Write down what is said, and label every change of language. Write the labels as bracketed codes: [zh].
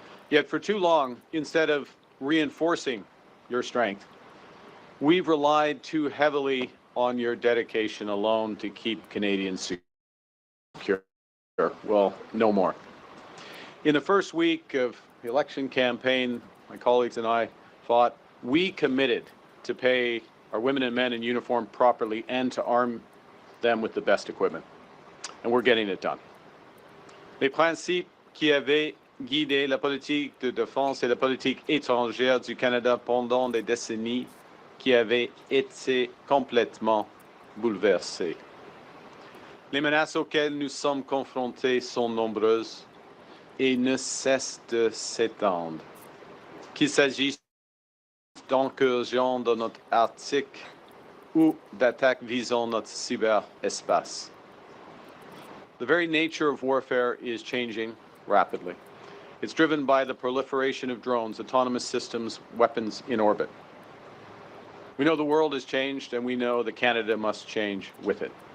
[en] Yet for too long, instead of reinforcing your strength, we've relied too heavily on your dedication alone to keep Canadians secure. Well, no more. In the first week of the election campaign, my colleagues and I fought, we committed to pay our women and men in uniform properly and to arm them with the best equipment. And we're getting it done. [fr] Les principes qui avaient guidé la politique de défense et la politique étrangère du Canada pendant des décennies qui avaient été complètement bouleversée. Les menaces auxquelles nous sommes confrontés sont nombreuses et ne cessent de s'étendre. Qu'il s'agisse d'incursions dans notre Arctique ou d'attaques visant notre cyberespace. [en] The very nature of warfare is changing rapidly. It's driven by the proliferation of drones, autonomous systems, weapons in orbit. We know the world has changed, and we know that Canada must change with it.